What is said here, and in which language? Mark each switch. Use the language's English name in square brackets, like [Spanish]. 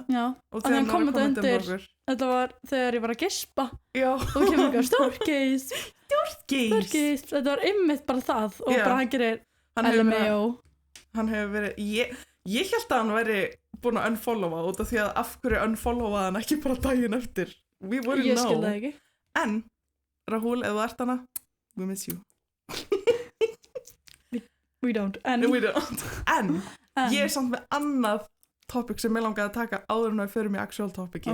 [Icelandic] Já, og þegar hann kom þetta undir, þetta var þegar ég var að gespa. Já. Og það kemur eitthvað Stórgeist. Þetta var einmitt bara það og bara hann gerir LMAO. Hann hefur verið, ég held að hann væri búin að unfollowa út af því að af hverju unfollowaði hann ekki bara daginn eftir. [English] We wouldn't know. [Icelandic] Ég skil það ekki. En, Rahul, ef þú ert hana, [English] we miss you. We don't. We don't. [Icelandic] En, ég er samt með annað topic sem ég langaði að taka áður en við förum í actual topicið.